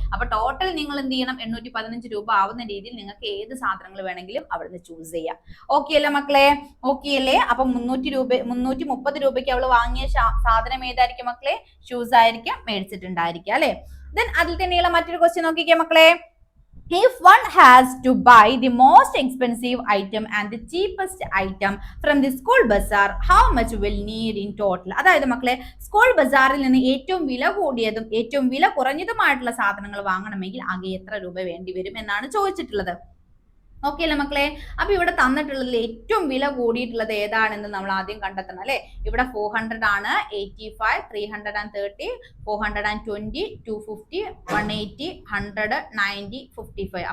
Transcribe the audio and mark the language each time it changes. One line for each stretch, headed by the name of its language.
Malayalam: അപ്പൊ ടോട്ടൽ നിങ്ങൾ എന്ത് ചെയ്യണം? 815 രൂപ ആവുന്ന രീതിയിൽ നിങ്ങൾക്ക് ഏത് സാധനങ്ങൾ വേണമെങ്കിലും അവിടുന്ന് ചൂസ് ചെയ്യാം. ഓക്കെ അല്ലേ മക്കളെ? ഓക്കെ അല്ലേ? അപ്പൊ 330 രൂപയ്ക്ക് അവള് വാങ്ങിയ സാധനം ഏതായിരിക്കും മക്കളെ? ഷൂസ് ആയിരിക്കും മേടിച്ചിട്ടുണ്ടായിരിക്കും അല്ലെ. ദെൻ അതിൽ തന്നെയുള്ള മറ്റൊരു ക്വസ്റ്റ്യൻ നോക്കിക്കേ മക്കളെ.
English: If one has to buy the most expensive item and the cheapest item from the school bazaar, how much will need in total?
Malayalam: അതായത് മക്കളെ, സ്കൂൾ ബസാറിൽ നിന്ന് ഏറ്റവും വില കൂടിയതും ഏറ്റവും വില കുറഞ്ഞതുമായിട്ടുള്ള സാധനങ്ങൾ വാങ്ങണമെങ്കിൽ ആകെ എത്ര രൂപ വേണ്ടി വരും എന്നാണ് ചോദിച്ചിട്ടുള്ളത്. ഓക്കെ അല്ലേ മക്കളെ? അപ്പൊ ഇവിടെ തന്നിട്ടുള്ളതിൽ ഏറ്റവും വില കൂടിയിട്ടുള്ളത് ഏതാണെന്ന് നമ്മൾ ആദ്യം കണ്ടെത്തണം അല്ലെ. ഇവിടെ 400 ആണ്, 85, 330, 420, 250, 180, 100, 90, 55.